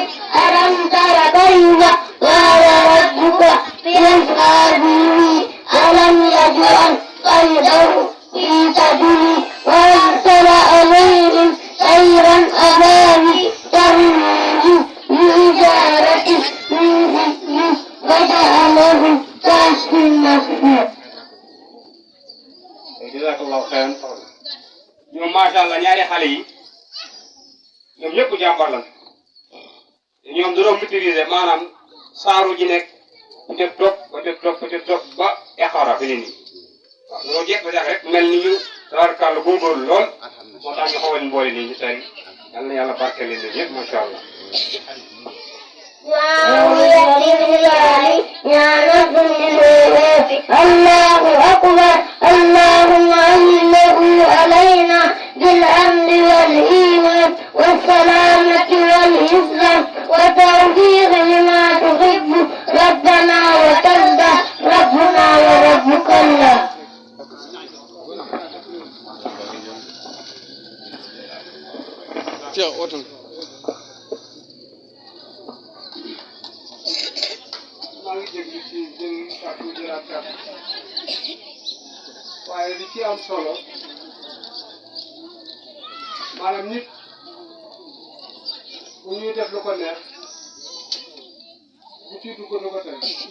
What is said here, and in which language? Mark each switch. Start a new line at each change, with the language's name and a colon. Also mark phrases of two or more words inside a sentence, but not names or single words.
Arabic: ألم تر كيف فعل ربك بأصحاب الفيل ألم يجعل كيده في تدبير وأرسل عليهم طيرا أبابيل ترميهم بحجارة من سجيل وجعلهم كعصف مأكول. جزاك الله خيرا.
Wolof: ñoom
Arabic: ما شاء الله
Wolof: ñaari xale yi ñoom ñëpp jàmbar lan ñoom dañoo maîtriser maanaam saaru ji nekk peut-être topp ba Iqra fi ne nii waaw loolu jeex ba rek mel ni ñu tabarkàlla góorgóorlu lool moo tax ñu xawal mboole nii ñu tari yal na yàlla barkeel leen ñëpp
Arabic: ما شاء الله. الله أكبر. اللهم إنه علينا بالأمن والإيمان والسلامة والإسلام وتوفيق لما تحب ربنا وترضى ربنا وربك الله.
Wolof: waaye li ci am solo maanaam nit bu ñuy def lu ko neex bu ciy dugg lu ko tey